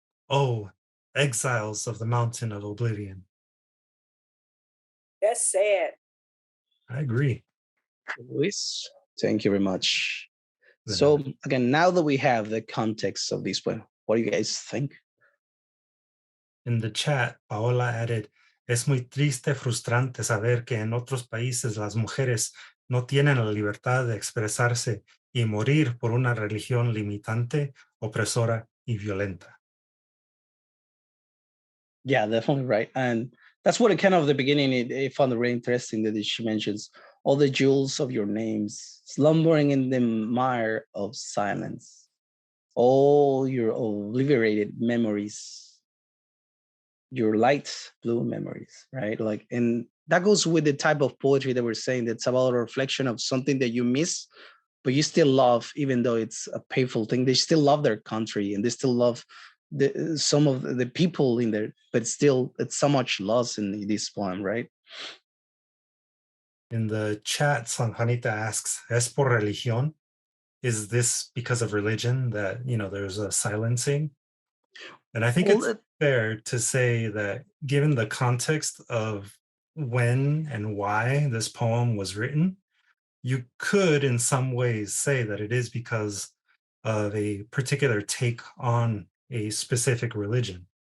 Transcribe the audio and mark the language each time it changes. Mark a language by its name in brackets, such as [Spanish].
[English] Oh, exiles of the mountain of oblivion. That's sad. I agree. Luis, thank you very much. So again, now that we have the context of this poem, what do you guys think? In the chat, Paola added, [Spanish] es muy triste, frustrante saber que en otros países las mujeres no tienen la libertad de expresarse y morir por una religión limitante, opresora y violenta. [English] Yeah, definitely right. And that's what it kind of the beginning, I found it really interesting that she mentions all the jewels of your names slumbering in the mire of silence, all your obliterated memories, your light blue memories, right? Like, and that goes with the type of poetry that we're saying, that's about a reflection of something that you miss, but you still love, even though it's a painful thing. They still love their country, and they still love some of the people in there, but still it's so much loss in this poem, right? In the chat, San Juanita asks, [Spanish] ¿es por religión? [English] Is this because of religion that, you know, there's a silencing? And I think it's fair to say that given the context of when and why this poem was written, you could in some ways say that it is because of a particular take on a specific religion.